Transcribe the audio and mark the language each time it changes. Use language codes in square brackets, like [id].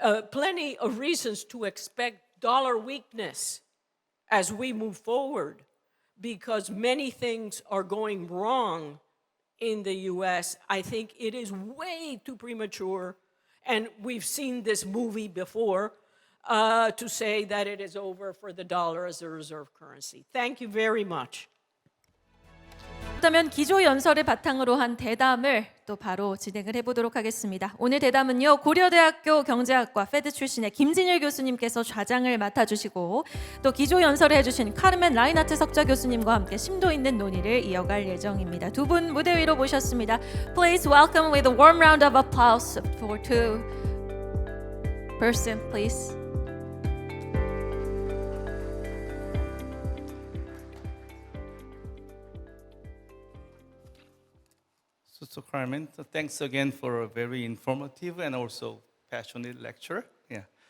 [en] plenty of reasons to expect dollar weakness as we move forward, because many things are going wrong in the US, I think it is way too premature, and we've seen this movie before, to say that it is over for the dollar as a reserve currency. Thank you very much. [ko] 그렇다면 기조 연설을 바탕으로 한 대담을 또 바로 진행을 해보도록 하겠습니다. 오늘 대담은요, 고려대학교 경제학과 페드 출신의 김진일 교수님께서 좌장을 맡아주시고 또 기조 연설을 해주신 카르멘 라인하트 석좌 교수님과 함께 심도 있는 논의를 이어갈 예정입니다. 두 분 무대 위로 모셨습니다. [en] Please welcome with a warm round of applause for two person, please. So Carmen, thanks again for a very informative and also passionate lecture. Yeah.